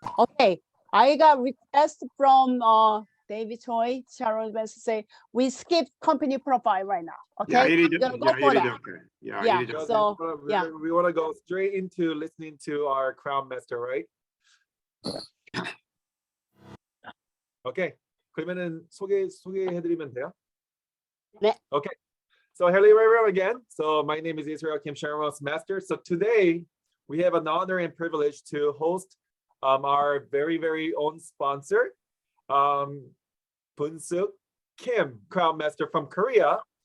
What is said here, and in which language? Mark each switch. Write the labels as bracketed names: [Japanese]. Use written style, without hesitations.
[English] Okay, I got request from David Choi, Sharon Best say we skip company profile right now. Okay, we're gonna go for that. Yeah. So yeah. We want to go straight into listening to our Crown Master, right? Okay. [Korean] 그러면은 소개해드리면 돼요? 네. [English] Okay. So hello everyone again. So my name is Israel Kim Sharon Master. So today we have an honor and privilege to host our very own sponsor, Bunsuk Kim, Crown Master from Korea.